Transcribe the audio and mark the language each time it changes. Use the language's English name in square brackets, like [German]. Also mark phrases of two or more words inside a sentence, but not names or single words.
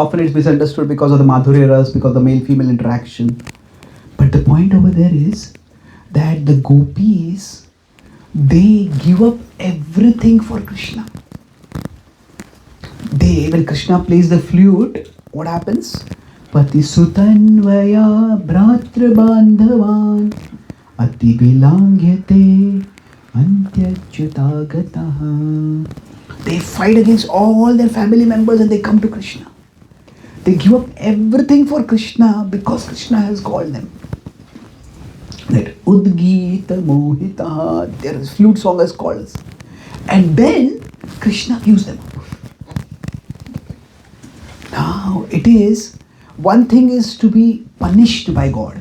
[English] Often it's misunderstood because of the [Sanskrit] माधुर्य रस, [English] because of the male-female interaction. But the point over there is that the gopis, they give up everything for Krishna. When Krishna plays the flute, what happens? [Sanskrit] पति सुतान्वय भ्रात्र बान्धवान् अति विलङ्घ्यते अन्त्यच्युतागताः. [English] They fight against all their family members and they come to Krishna. They give up everything for Krishna because Krishna has called them. That [Sanskrit] उद्गीत मोहिता, [English] their flute song has called us. And then Krishna gives them up. Now it is, one thing is to be punished by God.